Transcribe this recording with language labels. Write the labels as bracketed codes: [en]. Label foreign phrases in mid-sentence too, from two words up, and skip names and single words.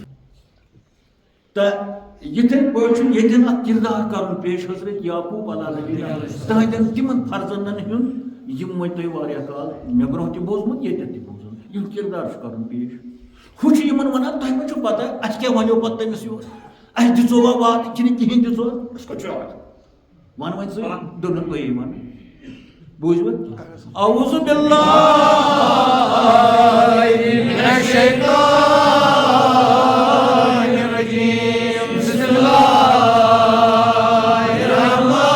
[ks] تہٕ یِتھٕے پٲٹھۍ چھُ ییٚتٮ۪ن اکھ کِردار کرُن پیش حضرت یعقوٗب علیٰ تٕہنٛدٮ۪ن تِمن فرزندن ہُنٛد یِم وۄنۍ تۄہہِ واریاہ کال مےٚ برونٛہہ تہِ بوٗزمُت ییٚتٮ۪ن تہِ بوٗزمُت یُتھ کِردار چھُ کرُن پیش ہُہ چھُ یِمن ونان تۄہہِ ما چھُو پتہ اَسہِ کیٛاہ وَنیو پتہٕ تٔمِس یورٕ اَسہِ دِژوا وعدٕ کِنہٕ کِہینۍ دِژوا وَن وۄنۍ ژٕ دوٚپُن تُہی وَن بوٗزوٕ [ar] اعوذ باللہ من الشیطان الرجیم بسم اللہ الرحمن